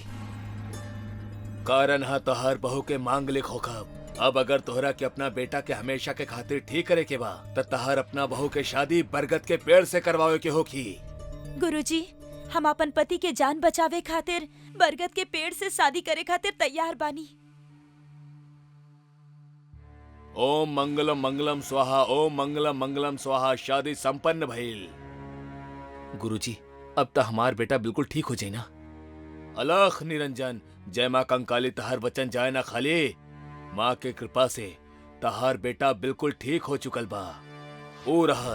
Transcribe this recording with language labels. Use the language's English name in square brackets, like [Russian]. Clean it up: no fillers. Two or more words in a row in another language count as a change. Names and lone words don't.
[Bhojpuri] कारण हा तोहर बहू के मांगलिक होखब। अब अगर तोहरा के अपना बेटा के हमेशा के खातिर ठीक करे के बा त तहर अपना बहू के शादी बरगद के पेड़ से करवावे के होखी। गुरुजी, हम अपन पति के जान बचावे खातिर बरगद के पेड़ से शादी करे खातिर तैयार बानी। [Sanskrit] ओम मंगलम मंगलम स्वाहा, ओम मंगलम मंगलम स्वाहा। [Bhojpuri] शादी संपन्न भइल। गुरुजी, अब तो हमार बेटा बिल्कुल ठीक हो जाए ना। अलख निरंजन। जय माँ कंकाली, तहार वचन जाए ना खाली। माँ के कृपा से तहार बेटा बिल्कुल ठीक हो चुकल बा। ओ रहल।